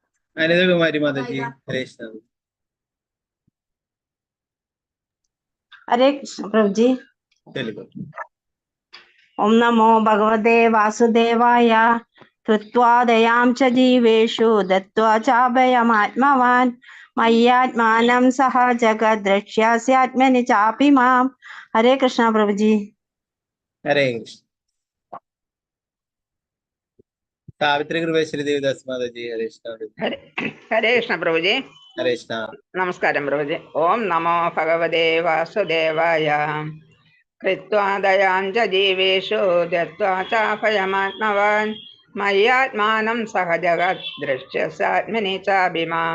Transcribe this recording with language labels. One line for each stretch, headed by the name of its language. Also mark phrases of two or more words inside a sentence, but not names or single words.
Malayalam: അനിതകുമാരി മാതാജി ഹരേ കൃഷ്ണ.
Hindi: हरे कृष्ण प्रभु जी।
Malayalam: ചൊല്ലിക്കോ.
Sanskrit: ओम नमो भगवते वासुदेवाय। कृत्वा दयां च जीवेषु दत्त्वा च अभयमात्मवान् मय्यात्मानं सह जगद्रक्ष्यास्यात्मनि चापि माम्।
Hindi: हरे कृष्ण प्रभु जी।
Malayalam: ഹരേ കൃഷ്ണ. സാവിത്രി കൃപേശ്വരി ദേവിദാസ് മാതാജി ഹരേ കൃഷ്ണ. ഹരേ കൃഷ്ണ പ്രഭുജി. ഹരേ കൃഷ്ണ. നമസ്കാരം പ്രഭുജി.
Sanskrit: ഓം നമോ ഭഗവതേ വാസുദേവായ. കൃത്വാ ദയാം ച ജീവേഷു ദത്വാ ചാഭയമാത്മവാൻ മയ്യാത്മാനം സഹ ജഗത് ദൃശ്യസ്യാത്മനി ചാഭിമാം.